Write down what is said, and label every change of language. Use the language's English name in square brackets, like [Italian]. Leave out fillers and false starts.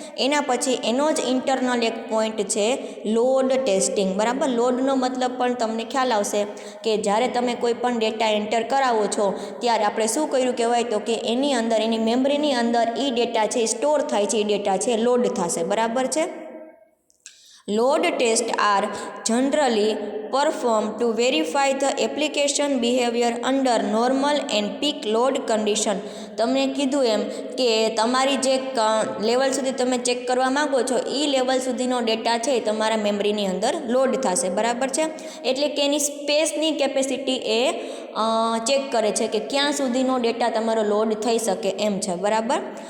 [Gujarati] એના પછી એનો જ ઇન્ટરનલ એક પોઈન્ટ છે લોડ ટેસ્ટિંગ. બરાબર. લોડનો મતલબ પણ તમને ખ્યાલ આવશે કે જ્યારે તમે કોઈ પણ ડેટા એન્ટર કરાવો છો ત્યારે આપણે શું કર્યું કહેવાય તો કે એની અંદર, એની મેમરીની અંદર એ ડેટા છે સ્ટોર થાય છે, એ ડેટા છે લોડ થશે. બરાબર છે. [English] Load test are generally performed to verify the application behavior under normal and peak load condition. [Gujarati] તમને કીધું એમ કે તમારી જે લેવલ સુધી તમે ચેક કરવા માગો છો એ લેવલ સુધીનો ડેટા છે તમારા મેમરીની અંદર લોડ થશે. બરાબર છે. એટલે કે એની સ્પેસની કેપેસિટી એ ચેક કરે છે કે ક્યાં સુધીનો ડેટા તમારો લોડ થઈ શકે એમ છે. બરાબર.